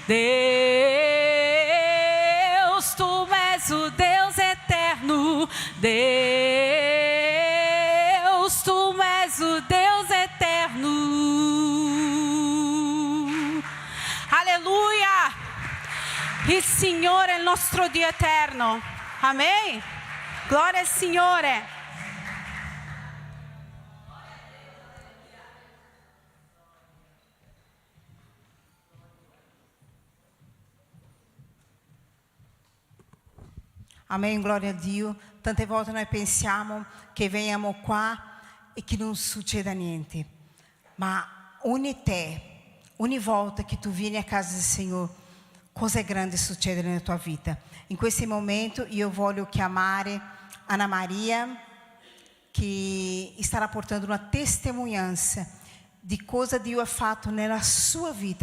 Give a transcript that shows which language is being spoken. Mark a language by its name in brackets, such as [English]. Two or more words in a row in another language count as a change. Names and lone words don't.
[Portuguese] Deus, tu és o Deus eterno. Deus, tu és o Deus eterno. Aleluia! [Italian] Il Signore è il nostro Dio eterno. Amém? Glória al Signore. Amém, glória a Dio. Tante volte noi pensiamo che veniamo qua e che non succeda niente. Ma ogni volta che tu vieni a casa del Signore, cose grandi succedono nella tua vita. In questo momento io voglio chiamare Ana Maria, che starà portando una testimonianza di cosa Dio ha fatto nella sua vita.